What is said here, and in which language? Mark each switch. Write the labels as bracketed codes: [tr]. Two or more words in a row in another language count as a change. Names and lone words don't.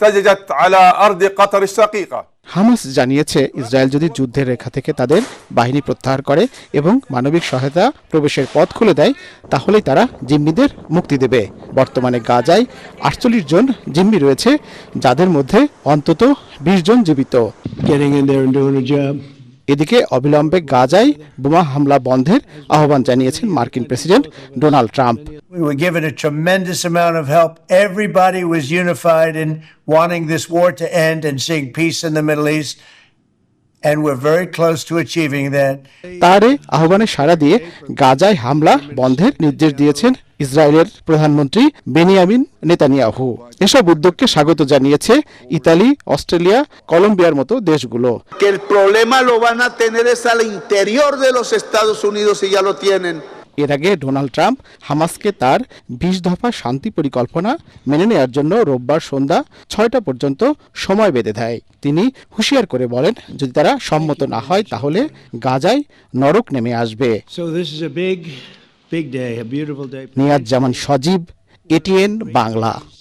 [bn] হামাস জানিয়েছে, ইসরায়েল যদি যুদ্ধের রেখা থেকে তাদের বাহিনী প্রত্যাহার করে এবং মানবিক সহায়তা প্রবেশের পথ খুলে দেয়, তাহলেই তারা জিম্মিদের মুক্তি দেবে। বর্তমানে গাজায় 48 জন জিম্মি রয়েছে, যাদের মধ্যে অন্তত 20 জন জীবিত। এদিকে অবিলম্বে গাজায় বোমা হামলা বন্ধের আহ্বান জানিয়েছেন মার্কিন প্রেসিডেন্ট ডোনাল্ড ট্রাম্প। [en] We were given a tremendous amount of help. Everybody was unified in wanting this war to end and seeing peace in the Middle East. and we're very close to achieving that. [bn] তার এই আহ্বানে সাড়া দিয়ে গাজায় হামলা বন্ধের নির্দেশ দিয়েছেন ইসরায়েলের প্রধানমন্ত্রী বেনিয়ামিন নেতানিয়াহু। এসব উদ্যোগকে স্বাগত জানিয়েছে ইতালি, অস্ট্রেলিয়া, কলম্বিয়ার মতো দেশগুলো। [es] Que el problema lo van a tener es al interior de los Estados Unidos y ya lo tienen. [bn] এর আগে ডোনাল্ড ট্রাম্প হামাসকে তার 20 দফা শান্তি পরিকল্পনা মেনে নেওয়ার জন্য রোববার সন্ধ্যা 6টা পর্যন্ত সময় বেঁধে দেয়। তিনি হুঁশিয়ার করে বলেন, যদি তারা সম্মত না হয় তাহলে গাজায় নরক নেমে আসবে। নিয়াজ জামান সজীব, এটিএন বাংলা।